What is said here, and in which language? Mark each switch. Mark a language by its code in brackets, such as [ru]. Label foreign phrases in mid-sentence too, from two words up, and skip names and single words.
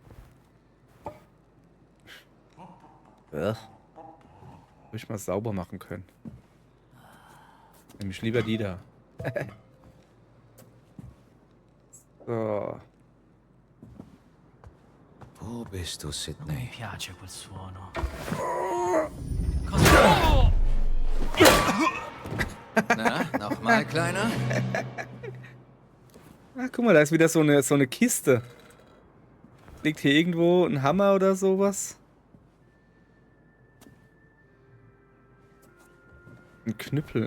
[de] Hätte ich mal sauber machen können. Nämlich lieber die da. So. Wo bist du, Sidney? [it] Piace quel suono. [de] Na, nochmal, Kleiner? Ah, guck mal, da ist wieder so eine Kiste. Liegt hier irgendwo ein Hammer oder sowas? Ein Knüppel.